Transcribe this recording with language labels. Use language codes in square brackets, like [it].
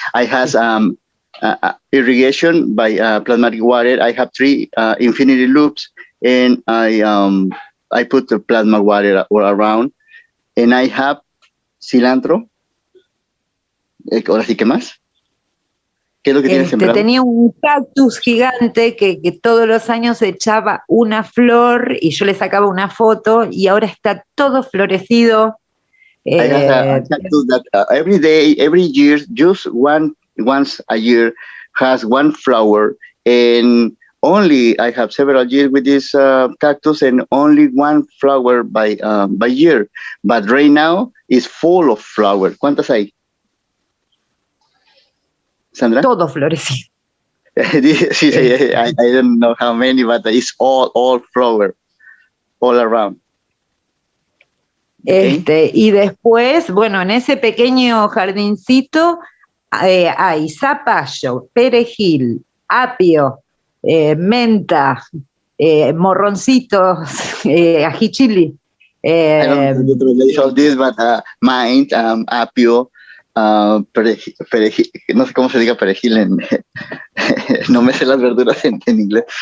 [en] I has irrigation by plasmatic water. I have 3 infinity loops, and I put the plasma water all around, and I have cilantro. [es] Ahora sí, ¿qué más? ¿Qué es lo que tienes sembrado? Tenía un cactus gigante que todos los años echaba una flor y yo le sacaba una foto, y ahora está todo florecido. [en] I have a cactus that every day, every year, just once a year, has 1 flower, and only I have several years with this cactus, and only 1 flower by year. But right now it's full of flowers. [es] ¿Cuántas hay? Sandra? Todo florecido. [en] Sí, I don't know how many, but it's all flower, all around. [es] Y después, bueno, en ese pequeño jardincito hay zapallo, perejil, apio, menta, morroncitos, ají chili. [en] I don't know the relation of this, but mint, [es] apio, perejil, no sé cómo se diga perejil no me sé las verduras en inglés.